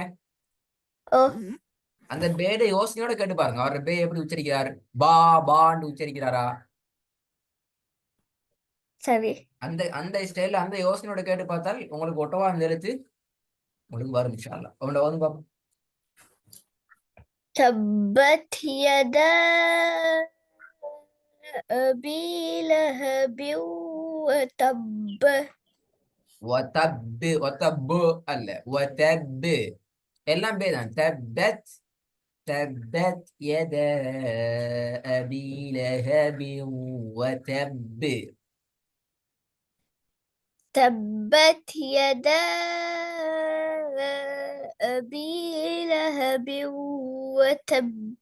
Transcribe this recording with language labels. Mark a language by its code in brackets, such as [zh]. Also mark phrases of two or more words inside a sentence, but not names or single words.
[ta] ஓ அந்த பேட யோசனையோட கேட்டு பாருங்க. அவர் பே எப்படி உச்சரிக்கிறார்? பா பான்னு உச்சரிக்கிறாரா? சரி. அந்த அந்த ஸ்டைல்ல அந்த யோசனையோட கேட்டு பார்த்தால் உங்களுக்கு ஒட்டவா அந்த எழுத்து உங்களுக்கு வரும் [ar] إن شاء الله. [ta] உங்களோட வந்து பாப்போம். [ar] تبت يدا أبي لهب وتب. [ta] ஒத்தப்பு ஒத்தப்பு அல்ல ஒத்தப்பு. எல்லாம் பே தான். தப்பத் [ar] تبت يدا أبي لهب وتب. تبت يدا أبي لهب وتب.